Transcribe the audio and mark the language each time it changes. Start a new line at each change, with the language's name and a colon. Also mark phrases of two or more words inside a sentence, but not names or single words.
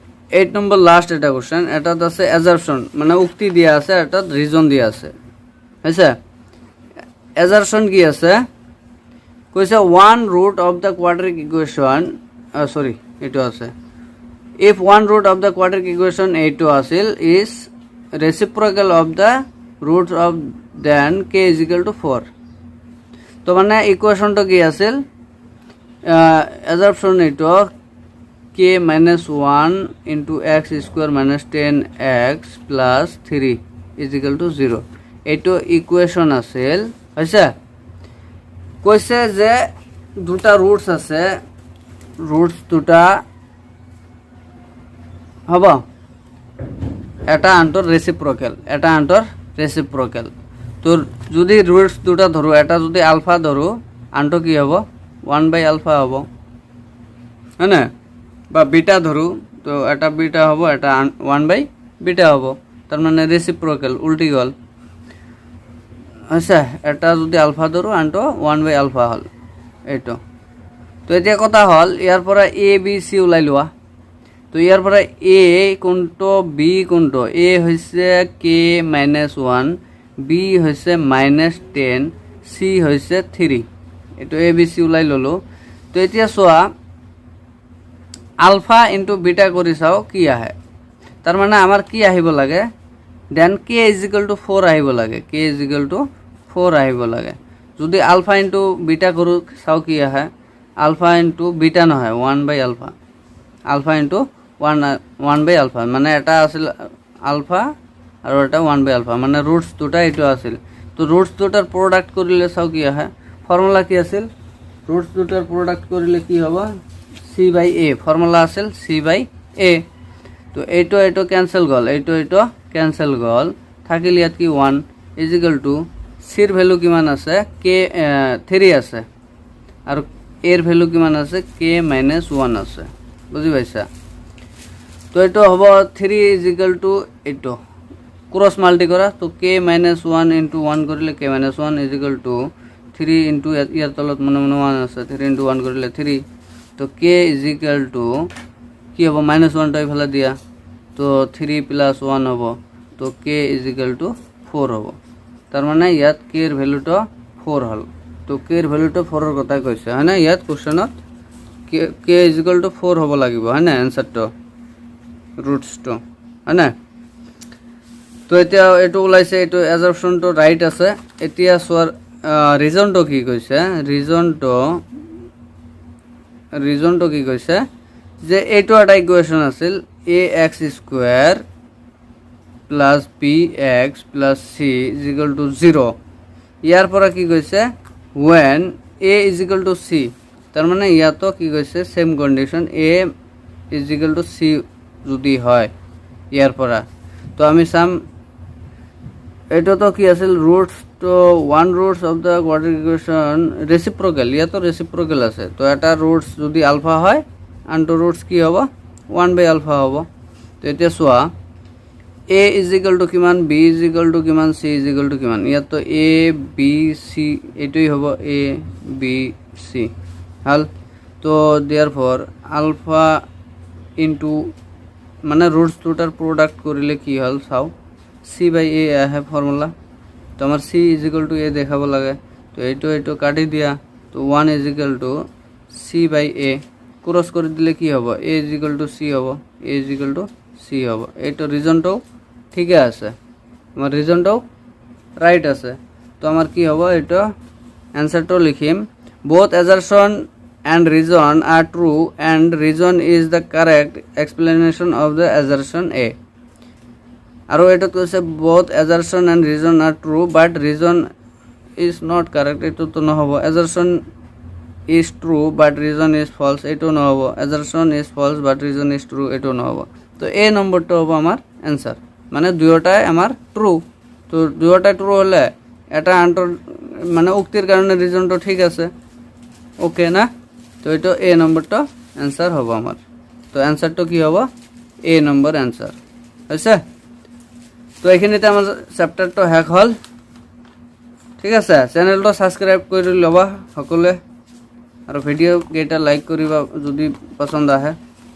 Assamese: 8 নম্বর লাস্ট এটা কোশ্চেন, এটা আছে অ্যাজারশন মানে উক্তি দিয়া আছে, এটা রিজন দিয়া আছে, হয়েছে। অ্যাজারশন কি আছে, কইছে
English: 1 root of the quadratic equation sorry
Assamese: এটা আছে,
English: if 1 root of the quadratic equation a2 আছিল is reciprocal of the roots of then k is equal to 4,
Assamese: তো মানে ইকুয়েশনটা কি আছিল, অ্যাজারশন এইটো
English: k minus 1 into x square minus 10x plus 3 is equal to 0,
Assamese: এইটো ইকুয়েশন আছিল, হয়েছে। কইছে যে দুটা রুটস আছে, রুটস দুটা হব, এটা আন্তর রেসিপ্রোকাল, এটা আন্তর রেসিপ্রোকাল। তো যদি রুটস দুটা ধরো, এটা যদি আলফা ধরো, আনটো কি হব 1/α হব, হ্যাঁ না, বা বিটা ধরু, তো এটা বিটা হব, এটা 1/β হব, তার মানে রেসিপ্রোকাল, উল্টি গল, আচ্ছা। এটা যদি আলফা ধরো, আনটো 1/α হল এইটো। তো এতিয়া কথা হল ইয়ার পরে এ বি সি ওলাই লোৱা, তো ইয়ার পরে এ কোনটো, বি কোনটো, এ হয়েছে k-1, বি হয়েছে -10, সি হয়েছে 3, এইটো এ বি সি ওলাই ললো। তো এতিয়া চোৱা
English: alpha into beta
Assamese: কৰি চাও কি আহে, তার মানে আমার কি আহিব লাগে, দেন k = 4 আহিব লাগে, k = 4 আহিব লাগে। যদি
English: alpha into beta
Assamese: করু চাও কি আহে,
English: alpha into beta
Assamese: নহয় 1/α,
English: alpha into
Assamese: 1/α, মানে এটা আছিল আলফা আর এটা 1/α, মানে রুটস দুটা এইটো আছিল। তো রুটস দুটার প্রোডাক্ট করিলে চাও কি আহে, ফর্মুলা কি আছিল, রুটস দুটার প্রোডাক্ট করিলে কি হব, c/a, ফর্মুলা আছিল c/a। তো এইটো ক্যান্সেল গল, এইটো ক্যান্সেল গল, থাকিল ইয়াত কি 1 = সির ভ্যালু কিমান আছে, k3 আছে, আর এর ভ্যালু কিমান আছে, k-1 আছে, বুঝি পাইছা। তো এইটো হব 3 = এইটো
English: cross multi
Assamese: করা, তো k-1 × 1 করিলে k-1 = 3 ইন্টু ইয়ার তলত মনে মনে 1 আছে, 3 × 1 করিলে 3, তো k = কি হব, -1টা ফেলা দিয়া, তো 3 + 1 হব, তো k = 4 হব, তার মানে ইয়াত k এর ভ্যালুটা 4 হল। তো k এর ভ্যালুটা 4 এর কথা কইছে, হয় না, ইয়াত কোশ্চেনত k = 4 হব লাগিব, হয় না, অ্যানসারটা রুটসটো, হয় না। তো এতিয়া এইটো ওলাইছে, এইটো অ্যাজাম্পশনটো রাইট আছে। এতিয়া সোয়ার রিজনটো কি কইছে, রিজনটো কি কইছে যে এইটো একটা ইকুয়েশন আছিল ax² + bx + c = 0, ইয়ার পরে কি কইছে
English: when a = c,
Assamese: তার মানে ইয়াতো কি কইছে সেম কন্ডিশন a = c যদি হয় ইয়ার পরে। তো আমি সাম এটা তো কি আছিল, রুটস, তো
English: 1 roots of the quadratic equation
Assamese: রেসিপ্রোকাল, ইয়াতো রেসিপ্রোকাল আছে, তো এটা রুটস যদি আলফা হয়, আনটো রুটস কি হব 1/α হব। তো এতিয়া চোৱা a = কিমান, b = কিমান, c = কিমান, ইয়াত তো a b c এইটোই হব, a b c হল। তো দেয়ারফর
English: alpha into
Assamese: মানে রুটস দুটার প্রোডাক্ট করিলে কি হল চাও, c/a আহে ফর্মুলা, তো আমার c = a দেখাব লাগে, তো এইটো কাটি দিয়া, তো 1 = c/a ক্রস করে দিলে কি হব, a = c হব, a = c হব। এইটো রিজনটাও ঠিক আছে, আমার রিজনটাও রাইট আছে। তো আমার কি হব, এটা অ্যান্সারটাও লিখিম,
English: both assertion and reason are true and reason is the correct explanation of the assertion A,
Assamese: আরো এটা কইছে
English: both assertion and reason are true but reason is not correct,
Assamese: এটা তো না হবো,
English: assertion is true but reason is false,
Assamese: এটা না হবো,
English: assertion is false but reason is true,
Assamese: এটা না হবো। তো এই নম্বরটা হবো আমার অ্যান্সার, মানে দুইটাই আমার ট্রু। তো দুইটাই ট্রু হলে এটা আন্তর মানে উক্তির কারণে রিজনটা ঠিক আছে, ওকে না। তো এটা এ নম্বরটা অ্যান্সার হবো আমার। তো অ্যান্সারটা কি হবো, এ নম্বর অ্যান্সার হয়েছে। তো এইখিনিতে আমার চ্যাপ্টারটা শেষ হল, ঠিক আছে। চ্যানেলটা সাবস্ক্রাইব করে ল'বা সকলোৱে, আৰু ভিডিঅ' কেইটা লাইক কৰিবা যদি পছন্দ আহে।